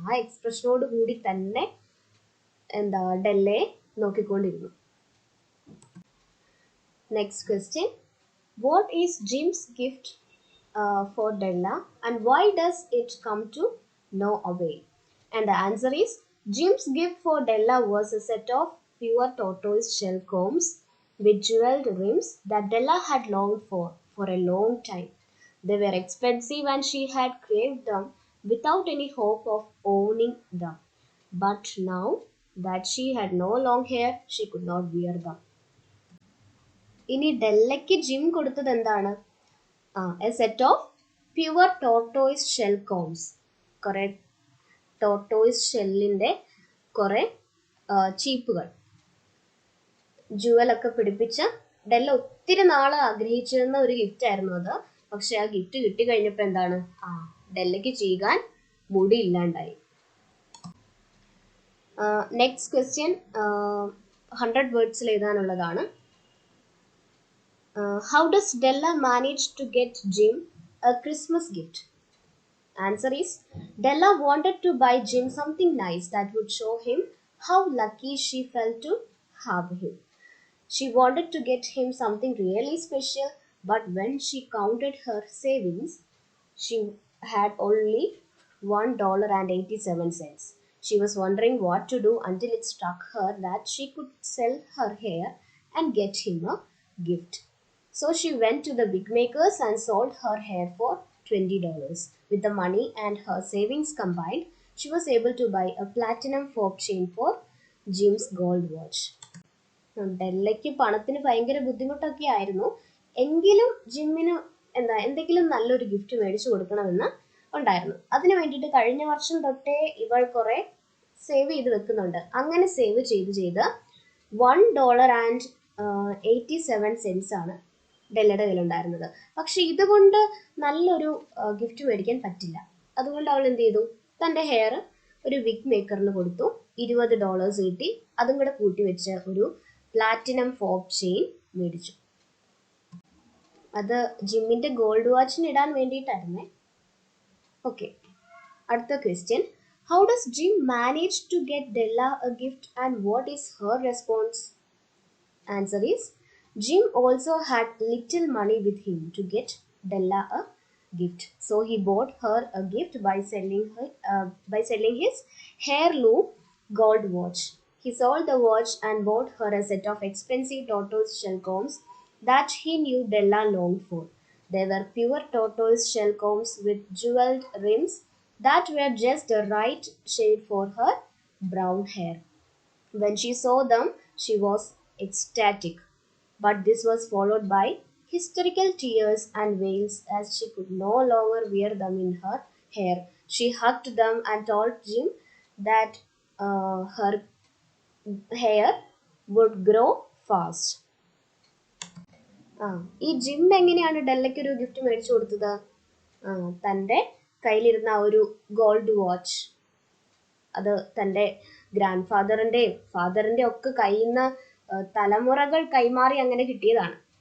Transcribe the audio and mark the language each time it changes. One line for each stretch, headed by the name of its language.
Malayalam: ആ എക്സ്പ്രഷനോട് കൂടി തന്നെ ഡെല്ലയെ നോക്കിക്കൊണ്ടിരുന്നു.
English: Next question. What is Jim's gift for Della and why does it come to know away? And the answer is, Jim's gift for Della was a set of pure tortoise shell combs with jeweled rims that Della had longed for a long time. They were expensive and she had craved them without any hope of owning them. But now that she had no long hair, she could not wear them.
Malayalam: ഇനി ഡെല്ലയ്ക്ക് gym കൊടുത്തത് എന്താണ്?
English: A set of pure tortoise shell combs.
Malayalam: കുറെ tortoise ഷെല്ലിൻ്റെ കുറെ ചീപ്പുകൾ, ജുവലൊക്കെ പിടിപ്പിച്ച ഡെല്ല ഒത്തിരി നാൾ ആഗ്രഹിച്ചിരുന്ന ഒരു gift ആയിരുന്നു അത്. പക്ഷെ ആ ഗിഫ്റ്റ് കിട്ടി കഴിഞ്ഞപ്പോൾ എന്താണ്, ഡെല്ലയ്ക്ക് ചെയ്യാൻ മുടി ഇല്ലാണ്ടായി.
English: next question
Malayalam: 100 വേർഡ്സിൽ എഴുതാനുള്ളതാണ്.
English: How does Della manage to get Jim a Christmas gift? Answer is, Della wanted to buy Jim something nice that would show him how lucky she felt to have him. She wanted to get him something really special, but when she counted her savings, she had only $1.87. She was wondering what to do until it struck her that she could sell her hair and get him a gift. So she went to the wig makers and sold her hair for $20. With the money and her savings combined, she was able to buy a platinum fob chain for Jim's gold watch.
Malayalam: ഡെല്ലയ്ക്ക് പണത്തിന് ഭയങ്കര ബുദ്ധിമുട്ടൊക്കെ ആയിരുന്നു. എങ്കിലും ജിമ്മിന് എന്തെങ്കിലും നല്ലൊരു gift മേടിച്ചു കൊടുക്കണമെന്ന് ഉണ്ടായിരുന്നു. അതിനു വേണ്ടിയിട്ട് കഴിഞ്ഞ വർഷം തൊട്ടേ ഇവൾ കുറെ സേവ് ചെയ്ത് വെക്കുന്നുണ്ട്. അങ്ങനെ സേവ് ചെയ്ത് $1.87 ആണ് ഡെല്ലയുടെ കയ്യിലുണ്ടായിരുന്നത്. പക്ഷെ ഇതുകൊണ്ട് നല്ലൊരു ഗിഫ്റ്റ് മേടിക്കാൻ പറ്റില്ല. അതുകൊണ്ട് അവൾ എന്ത് ചെയ്തു, തൻ്റെ ഹെയർ ഒരു വിഗ് മേക്കറിന് കൊടുത്തു. $20 കിട്ടി. അതും കൂടെ കൂട്ടി വെച്ച് ഒരു പ്ലാറ്റിനം ഫോബ് ചെയിൻ മേടിച്ചു. അത് ജിമ്മിന്റെ ഗോൾഡ് വാച്ചിന് ഇടാൻ വേണ്ടിയിട്ടായിരുന്നേ. ഓക്കെ, അടുത്ത question.
English: How does Jim manage to get Della a gift and what is her response? Answer is, Jim also had little money with him to get Della a gift. So he bought her a gift by selling his heirloom gold watch. He sold the watch and bought her a set of expensive tortoise shell combs that he knew Della longed for. They were pure tortoise shell combs with jeweled rims that were just the right shade for her brown hair. When she saw them, she was ecstatic, but this was followed by hysterical tears and wails as she could no longer wear them in her hair. She hugged them and told Jim that her hair would grow fast.
Malayalam: ഈ gym എങ്ങനെയാണ് ഡെല്ലയ്ക്ക് ഒരു gift മേടിച്ചു കൊടുത്തത്? തൻ്റെ കയ്യിലിരുന്ന ആ ഒരു gold watch, അത് തൻ്റെ ഗ്രാൻഡ് ഫാദറിൻ്റെയും ഫാദറിൻ്റെ ഒക്കെ കയ്യിൽ നിന്ന് തലമുറകൾ കൈമാറി അങ്ങനെ കിട്ടിയതാണ്.